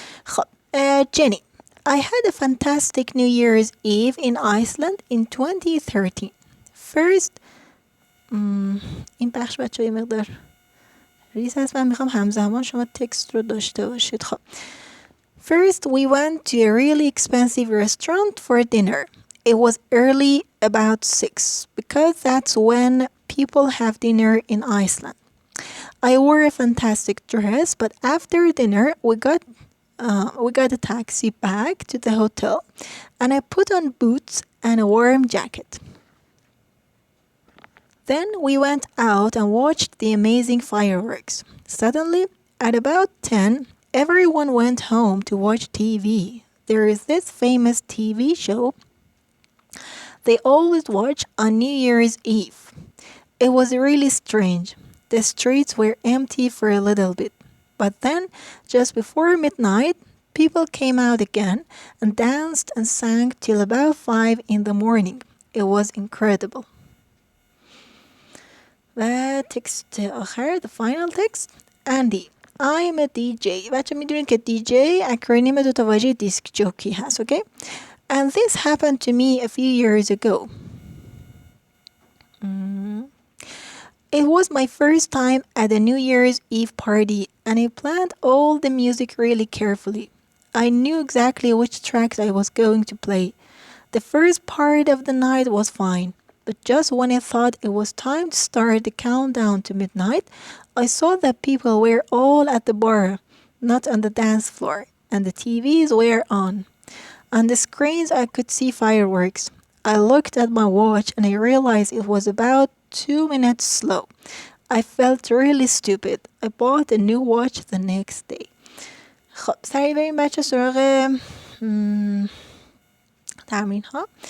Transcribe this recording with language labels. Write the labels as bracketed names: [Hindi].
[Persian] خب [English] Jenny, I had a fantastic New Year's Eve in Iceland in 2013. First [Persian] این بخش بچه یه مقدار ریز هست، من میخوام همزمان شما تکست رو داشته باشید. خب [English] First we went to a really expensive restaurant for dinner. It was early, about 6, because that's when people have dinner in Iceland. I wore a fantastic dress, but after dinner we got a taxi back to the hotel and I put on boots and a warm jacket. Then we went out and watched the amazing fireworks. Suddenly, at about 10, everyone went home to watch TV. There is this famous TV show they always watch on New Year's Eve. It was really strange. The streets were empty for a little bit. But then, just before midnight, people came out again and danced and sang till about 5 in the morning. It was incredible. [Persian] و تکست آخر, [English] the final text. Andy, I'm a DJ. [Persian] بچه میدونید که DJ اکرونیم دو تا واژه دیسک جوکی هست, [English] okay? And this happened to me a few years ago. It was my first time at a New Year's Eve party and I planned all the music really carefully. I knew exactly which tracks I was going to play. The first part of the night was fine, but just when I thought it was time to start the countdown to midnight, I saw that people were all at the bar, not on the dance floor, and the TVs were on. On the screens I could see fireworks. I looked at my watch and I realized it was about 2 minutes slow. I felt really stupid. I bought a new watch the next day. [Persian] خب سریع بریم بچه سراغ تمرین ها.